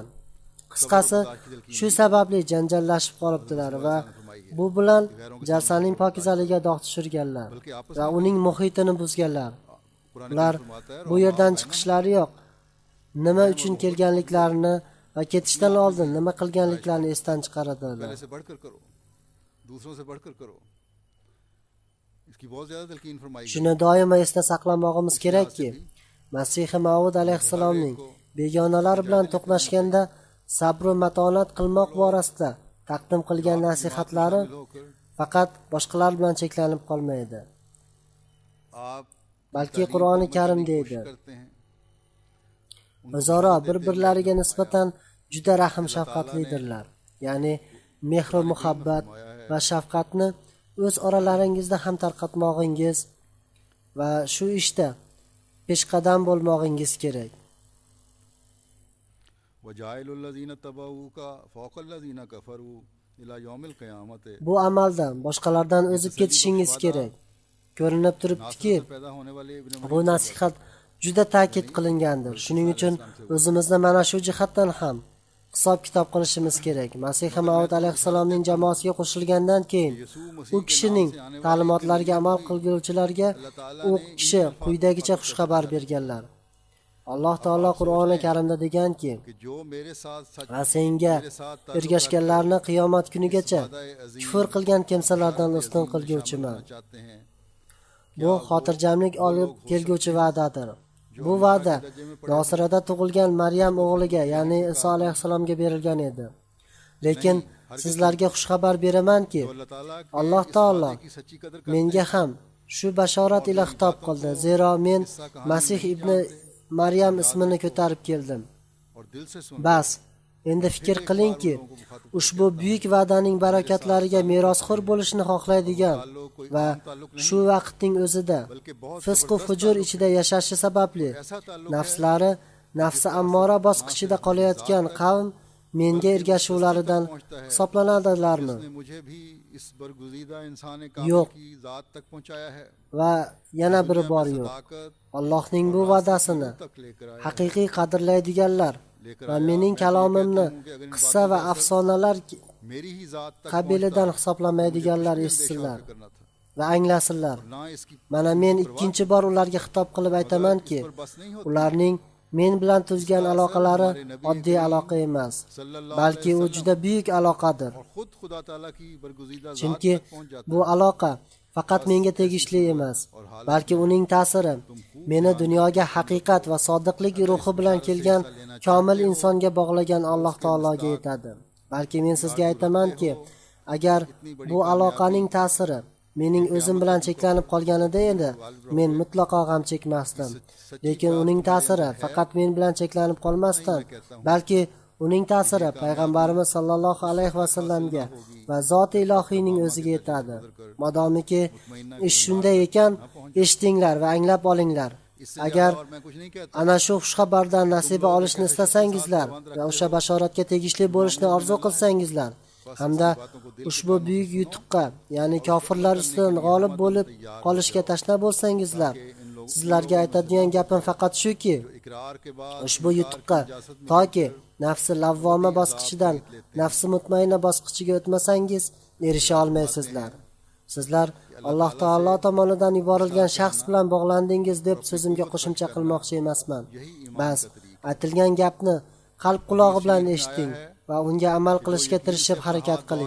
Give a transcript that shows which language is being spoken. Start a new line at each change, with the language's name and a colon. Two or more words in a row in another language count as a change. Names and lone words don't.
Uzbek: Qisqasi, shu sababli janjallashib qolibdilar va bu bilan jalsaning pokizaligiga dog' tushirganlar va uning muhitini buzganlar.
Urdu: पुराने
Uzbek: Ular bu yerdan chiqishlari yo'q. Nima uchun kelganliklarini va ketishdan oldin nima qilganliklarini esdan chiqaradilar.
Urdu: پہلے سے بڑھ کر کرو، دوسروں سے بڑھ کر کرو، اس کی بہت زیادہ تلقین فرمائی گئی.
Uzbek: Shuni doimo esda saqlamoqimiz kerakki, Masih Maud alayhissalomning begonalar bilan to'qnashganda sabr va matonat qilmoq borasida taqdim qilgan nasihatlari faqat boshqalar bilan cheklanib qolmaydi.
Urdu: आप
Uzbek: Balki Qur'oni Karim deydi,
Urdu: کرتے ہیں,
Uzbek: o'zaro bir-birlariga nisbatan juda rahm shafqatlidirlar. Ya'ni mehr va muhabbat va shafqatni o'z oralaringizda ham tarqatmog'ingiz va shu ishda peshqadam bo'lmog'ingiz kerak.
Arabic: وجاعل الذين اتبعوك فوق الذين كفروا إلى يوم القيامة.
Uzbek: Bu amalda boshqalardan o'zib ketishingiz kerak. Ko'rinib turibdiki,
Urdu: پیدا ہونے والے ابن
Uzbek: bu nasihat juda ta'kid qilingandir. Shuning uchun o'zimizni mana shu jihatdan ham hisob-kitob qilishimiz kerak. Masih Maud alayhissalomning jamoasiga qo'shilgandan keyin u kishining ta'limotlariga amal qilguvchilarga u kishi quyidagicha xushxabar berganlar. Alloh taolo Qur'oni Karimda deganki,
Urdu: کہ جو میرے ساتھ سچ
Uzbek: va senga ergashganlarni qiyomat kunigacha kufr qilgan kimsalardan ustun qilguvchiman.
Urdu: چاہتے ہیں,
Uzbek: Bu xotirjamlik olib kelguvchi va'dadir. Bu va'da Nosirada tug'ilgan Maryam o'g'liga, ya'ni Iso alayhissalomga berilgan edi. Lekin sizlarga xushxabar beramanki,
Urdu: اللہ تعالیٰ
Uzbek: Alloh taolo
Urdu: کی سچی قدر
Uzbek: menga ham shu bashorat ila xitob qildi. Zero men Masih ibn Maryam ismini ko'tarib keldim.
Urdu: اور دل سے سن
Uzbek: Bas, endi fikr qilingki, ushbu buyuk va'daning barakatlariga merosxo'r bo'lishni xohlaydigan va shu vaqtning o'zida fisq va fujur ichida yashashi sababli nafslari nafsi ammora bosqichida qolayotgan qavm menga ergashuvlaridan hisoblanadilarmi?
Urdu: نے مجھے بھی اس برگزیدہ انسان
Uzbek: Yo'q.
Urdu: کامل کی ذات تک پہنچایا ہے,
Uzbek: Va yana biri bor yo'q.
Urdu: ताकत
Uzbek: Allohning bu va'dasini
Urdu: تک لے کر آیا,
Uzbek: haqiqiy qadrlaydiganlar va mening kalomimni qissa va afsonalar
Urdu: میری ہی ذات تک
Uzbek: qabilidan hisoblamaydiganlar eshitsinlar
Urdu: کرنا تھا,
Uzbek: va anglasinlar.
Urdu: نہ اس کی
Uzbek: Mana men ikkinchi bor ularga xitob qilib aytamanki,
Urdu: بس نہیں ہوتی.
Uzbek: ularning men bilan tuzgan aloqalari oddiy aloqa emas, balki u juda buyuk aloqadir.
Urdu: اور خود خدا تعالیٰ کی برگزیدہ ذات
Uzbek: Chunki
Urdu: تک پہنچ جاتا
Uzbek: bu aloqa faqat menga tegishli emas, balki uning ta'siri meni dunyoga haqiqat va sodiqlik ruhi bilan kelgan komil insonga bog'lagan Alloh taologa yetadi. Balki men sizga aytamanki, agar bu aloqaning ta'siri mening o'zim bilan cheklanib qolganida edi, men mutlaqo g'am chekmasdim. Lekin uning ta'siri faqat men bilan cheklanib qolmasdan, balki uning ta'siri payg'ambarimiz sollallohu alayhi vasallamga va zot ilohiyning o'ziga yetadi. Modomiki ish shunday ekan, eshitinglar va anglab olinglar. Agar
Urdu: اور میں کچھ نہیں کہتا,
Uzbek: ana shu xushxabardan nasiba olishni istasangizlar va o'sha bashoratga tegishli bo'lishni orzu qilsangizlar, hamda ushbu buyuk yutuqqa, ya'ni kofirlar ustidan g'olib bo'lib qolishga tashna bo'lsangizlar, sizlarga aytadigan gapim faqat shuki,
Urdu: اقرار کے بعد
Uzbek: ushbu yutuqqa toki nafsi lavvoma bosqichidan nafsi mutmainna bosqichiga o'tmasangiz erisha olmaysizlar. Sizlar Alloh taolo tomonidan yuborilgan shaxs bilan bog'landingiz deb so'zimga qo'shimcha qilmoqchi emasman. Bas, aytilgan gapni qalb qulog'i bilan eshiting va unga amal qilishga tirishib harakat qiling.